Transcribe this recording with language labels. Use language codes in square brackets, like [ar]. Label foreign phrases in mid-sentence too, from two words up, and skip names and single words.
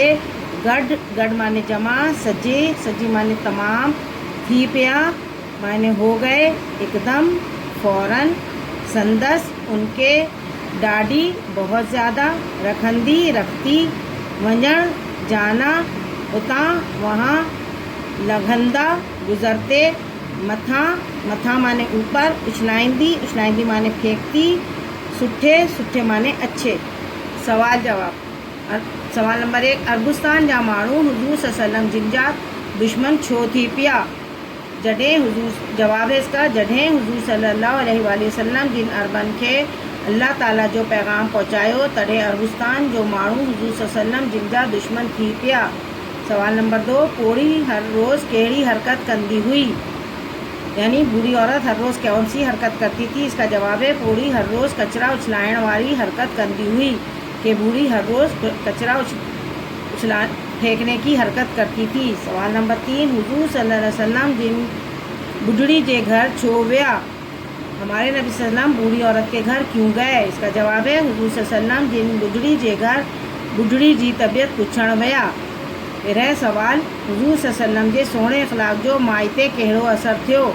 [sd] गढ़, गढ़ माने जमा। सजे, सजी माने तमाम। थी पिया माने [ur] ہو گئے, [sd] एकदम, फौरन। संदस उनके, ॾाढी [ur] بہت زیادہ. [sd] रखंदी रखती। वञण जाना, उतां वहाँ। लंघंदा गुज़रते। मथां, मथां माने ऊपर। उछलाईंदी, उछलाईंदी माने फेंकती। सुठे, सुठे माने अच्छे। सवाल जवाब। सवाल नंबर 1, अरबुस्तान जा माण्हू हुजूर [ar] صلى الله عليه وسلم [sd] जिन जा दुश्मन छो थी पिया। जॾहिं हुजूर [ur] جواب ہے اسکا [sd] जॾहिं हुजूर [ar] صلى الله عليه وسلم [sd] जिन अरबन खे अल्लाह ताला जो पैगाम पहुँचायो तॾहिं अरबुस्तान जो माण्हू हुजूर [ar] صلى الله عليه وسلم [sd] जिन जा दुश्मन थी पिया। सवाल नंबर 2, पोड़ी हर रोज़ कहिड़ी हरकत कंदी हुई, [ur] یعنی بوڑھی عورت ہر روز کون سی حرکت کرتی تھی. اسکا جواب ہے [sd] बूढ़ी हर रोज़ कचरा उछलाइण वारी हरकत कंदी हुई [ur] کہ بوڑھی ہر روز کچرا پھینکنے کی حرکت کرتی تھی۔ سوال نمبر 3، حضور [ar] صلی اللہ علیہ وسلم [sd] جن بڈھڑی کے گھر چھوویا، [ur] ہمارے نبی [ar] صلی اللہ علیہ وسلم [ur] بوڑھی عورت کے گھر کیوں گئے؟ اس کا جواب ہے [sd] حضور [ar] صلی اللہ علیہ وسلم [sd] جن بڈھڑی کے گھر بڈھڑی جی طبیعت پچھڑ ویا۔ [ur] پھر ہے سوال، [sd] حضور [ar] صلی اللہ علیہ وسلم [sd] جے سونے اخلاق جو مائتے کہڑو اثر تھیو؟